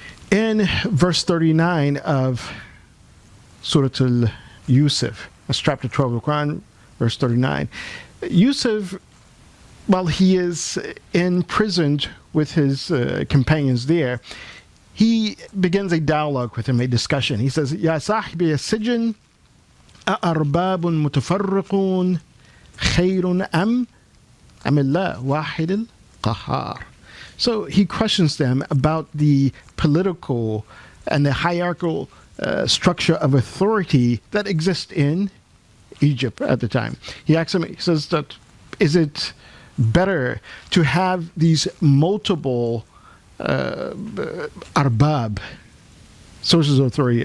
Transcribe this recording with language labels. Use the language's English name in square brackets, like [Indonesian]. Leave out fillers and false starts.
[English] In verse 39 of Surah Al-Yusuf, that's chapter 12 of the Quran, verse 39, Yusuf, while he is imprisoned with his companions there, he begins a dialogue with him, a discussion. He says, [Arabic] Ya sahibi as-sijn, أأرباب متفرقون خير أم الله واحد القهار. [English] So he questions them about the political and the hierarchical structure of authority that exists in Egypt at the time. He asks him, he says that, is it better to have these multiple arbab, sources of authority?